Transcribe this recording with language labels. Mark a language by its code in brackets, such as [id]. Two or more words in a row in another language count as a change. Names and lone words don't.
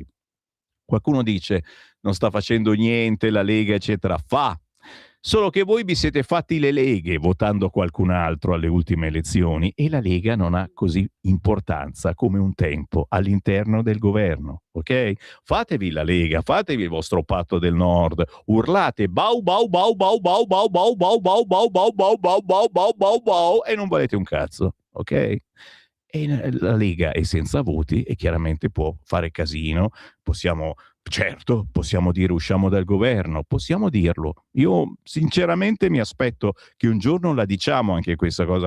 [it] Qualcuno dice non sta facendo niente la Lega, eccetera. Fa, solo che voi vi siete fatti le leghe votando qualcun altro alle ultime elezioni, e la Lega non ha così importanza come un tempo all'interno del governo, ok? Fatevi la Lega, fatevi il vostro patto del Nord, urlate bau bau bau bau bau bau bau bau bau bau bau bau bau bau bau bau bau e non valete un cazzo, ok? E la Lega è senza voti e chiaramente può fare casino. Possiamo dire usciamo dal governo, possiamo dirlo. Io sinceramente mi aspetto che un giorno la diciamo anche questa cosa.